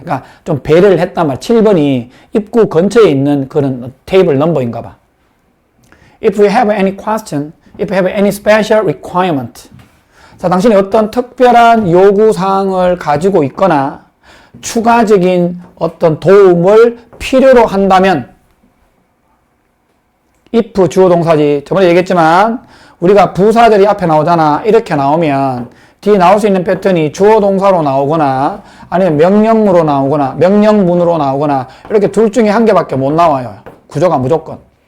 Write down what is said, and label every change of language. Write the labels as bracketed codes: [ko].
[ko] 그러니까 좀 배려를 했단 말이야. 7번이 입구 근처에 있는 그런 테이블 넘버인가 봐. [en] If you have any question, if you have any special requirement. [ko] 자, 당신이 어떤 특별한 요구사항을 가지고 있거나 추가적인 어떤 도움을 필요로 한다면 if 주어 동사지. 저번에 얘기했지만 우리가 부사들이 앞에 나오잖아. 이렇게 나오면 뒤에 나올 수 있는 패턴이 주어 동사로 나오거나 아니면 명령문으로 나오거나 이렇게 둘 중에 한 개밖에 못 나와요. 구조가 무조건.